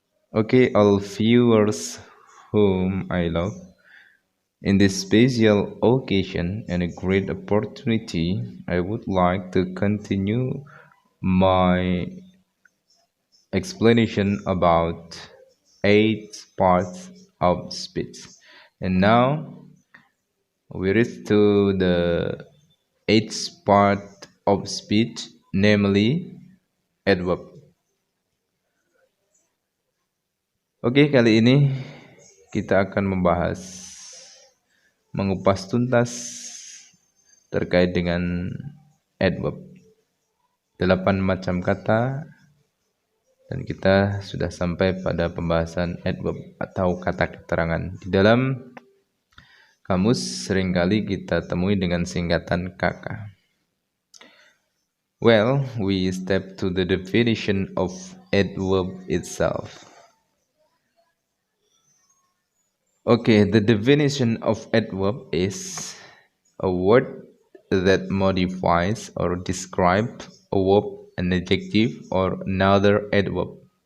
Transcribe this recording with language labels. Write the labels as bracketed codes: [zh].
[en] Okay, all viewers whom I love, in this special occasion and a great opportunity, I would like to continue my explanation about 8 parts of speech. And now we reach to the eighth part of speech, namely adverb. [id] Oke, kali ini kita akan mengupas tuntas terkait dengan adverb. 8 macam kata, dan kita sudah sampai pada pembahasan adverb atau kata keterangan. Di dalam kamus seringkali kita temui dengan singkatan KK. [en] Well, we step to the definition of adverb itself. Okay, the definition of adverb is a word that modifies or describes a verb, an adjective, or another adverb.